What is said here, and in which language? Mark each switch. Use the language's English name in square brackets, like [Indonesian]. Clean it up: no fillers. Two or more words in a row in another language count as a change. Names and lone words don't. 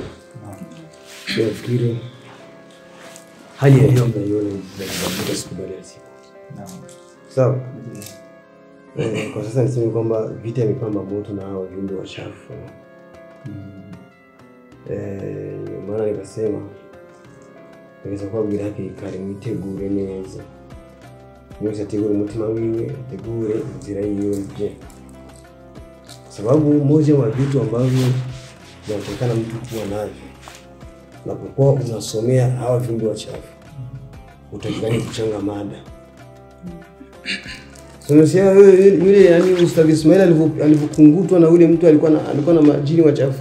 [Swahili] Nafikiri hali ya hewa mnaiona inabadilika siku baada ya siku. Sawa? Kwa sasa niseme kwamba vita imepamba moto na hao viumbe wachafu. Maana nikasema inaweza kuwa bila yake [Rundi] ikari mitegure neza. Mweza tegure mutima wiwe, tegure nzira yiwe je. [Swahili] Sababu moja wa vitu ambavyo inatakana mtu kuwa navyo unapokuwa unasomea hawa viumbe wachafu utakikani kuchanga mada. Sasa yule yani Ustadh Ismail alivokungutwa na yule mtu alikuwa na majini wachafu.